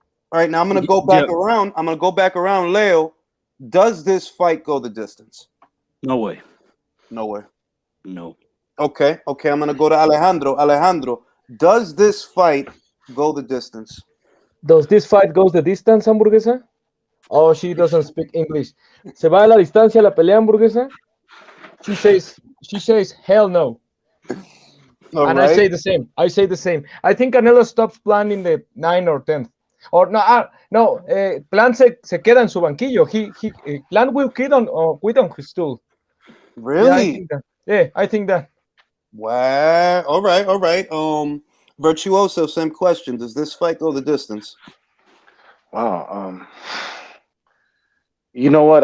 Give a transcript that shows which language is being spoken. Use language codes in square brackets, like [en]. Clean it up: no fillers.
[en] All right, now I'm gonna go back around. I'm gonna go back around, Leo. Does this fight go the distance? No way. Nowhere. No. Okay. I'm gonna go to Alejandro. Alejandro, does this fight go the distance? Does this fight go the distance, hamburguesa? Oh, she doesn't speak English. [es] ¿Se va a la distancia la pelea, hamburguesa? [en] She says, hell no. All and right. I say the same. I think Canelo stops Plan in the 9th or 10th. Or no, [es] Plan se queda en su banquillo. [en] Plan will quit on his stool. Really? I think that. Wow. All right. Virtuoso, same question. Does this fight go the distance? Wow. You know what?